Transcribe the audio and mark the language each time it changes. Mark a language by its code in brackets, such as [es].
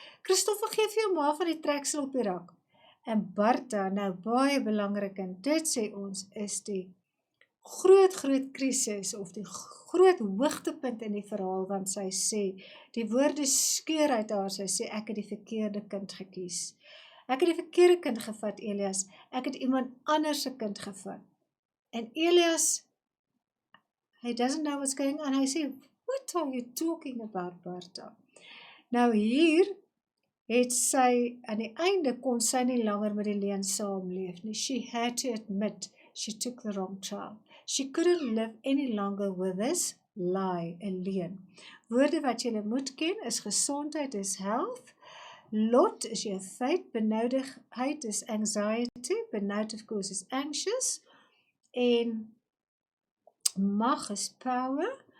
[af] Christoffel gee vir jou ma van die treksel op die rak. En Bartha, nou baie belangrik, en dit sê ons, is die groot krisis, of die groot hoogtepunt in die verhaal, want sy sê, die woorde skeur uit haar, sy sê, ek het die verkeerde kind gekies. Ek het die verkeerde kind gevat, Elias. Ek het iemand anders se kind gevat. [en] En Elias, he doesn't know what's going on. [af] Hy sê, [en] what are you talking about, Bartha? [af] Nou hier het sy, aan die einde kon sy nie langer met die leuen saamleef nie. [en] She had to admit she took the wrong child. She couldn't live any longer with this lie, [af] 'n leuen. Woorde wat jy moet ken is gesondheid is [en] health, [af] Lot is jou feit, benoudigheid is anxiety, benoud [en] of course [af] is anxious, en mag is power.